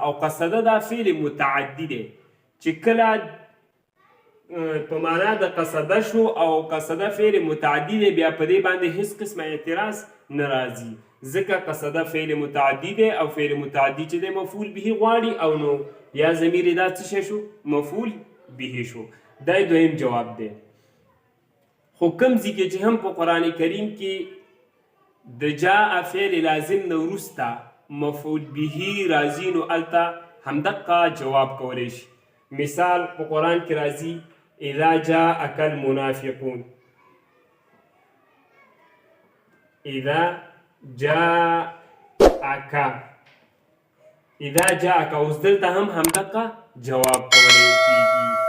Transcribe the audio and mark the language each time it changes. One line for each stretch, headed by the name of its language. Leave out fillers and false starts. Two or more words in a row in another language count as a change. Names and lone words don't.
Pashto: او قصده دا فعل متعدی دی چې کله په معنا د قصده شو او قصده فعل متعدی دی بیا په دې باندې هیڅ قسمه اعتراض نه راځي ځکه قصده فعل متعدی دی او فعل متعدی چې دی مفعول به غواړي او نو یا ضمیر دا څه شو؟ مفعول به شو. دا دویم جواب دی. خو کوم ځای کې چې هم په قرآن کریم کې د جاء فعل لازم نه وروسته مفعول به راځي نو هلته همدقه جواب کولی شي. مثال په قرآن کې راځي
Arabic: اذا جاءك المنافقون. اذا جاءك
Pashto: اوس دلته هم همدقه جواب کولی کېږي.